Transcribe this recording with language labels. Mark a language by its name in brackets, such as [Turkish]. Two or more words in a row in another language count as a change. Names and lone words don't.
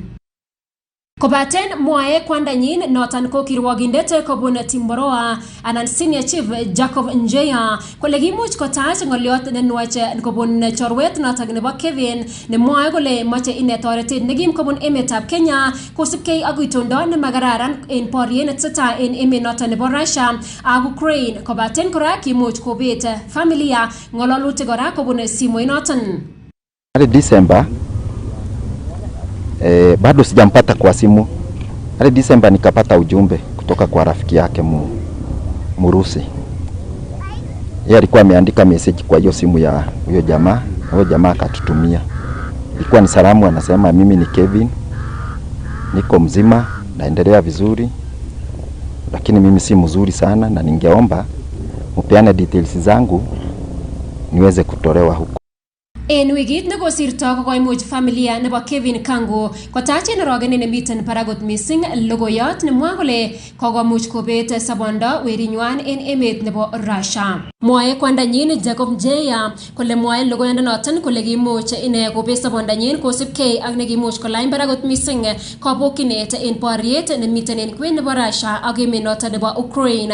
[Kalenjin] Kobaten mwae kwandanyin noton ko kirwogindet kobun Timboroa anan Senior Chief Jacob Njeya kole kimuch kotach ng'olyot nenwach kobun chorwet noton nebo Kevin nemwae kole moche ine toretet nekim kobun emetab Kenya kosipkei ak itondo nemakararan en boriet netesetai en emet noton nebo Russia ak Ukraine. Kobaten kora kimuch kobet familia ng'ololutik kora kobun simoit noton. [Swahili] December bado sijampata kwa simu. Hadi December nikapata ujumbe kutoka kwa rafiki yake Murusi. Yeye alikuwa ameandika message kwa hiyo simu ya huyo jamaa, huyo jamaa akatutumia. Ilikuwa ni salamu, anasema mimi ni Kevin, niko mzima, naendelea vizuri, lakini mimi si mzuri sana na ningeomba mupeane details zangu niweze kutolewa huko. [Kalenjin] En wikit nekosirto kokoimuch familia nebo Kevin Kango kotach en orogenet nemiten paragot missing logoyot nemwa kole kokomuch kobet sabondo werinywan en emet nebo Russia. Mwae kwandanyin Jacob Njeya kole mwae logoyondenoton kole kimuch ine kobet sabondanyin kosipkei ak nekimuch kolany paragot missing kabokyinet en boriet nemiten en kwen nebo Russia ak emet noton nebo Ukraine.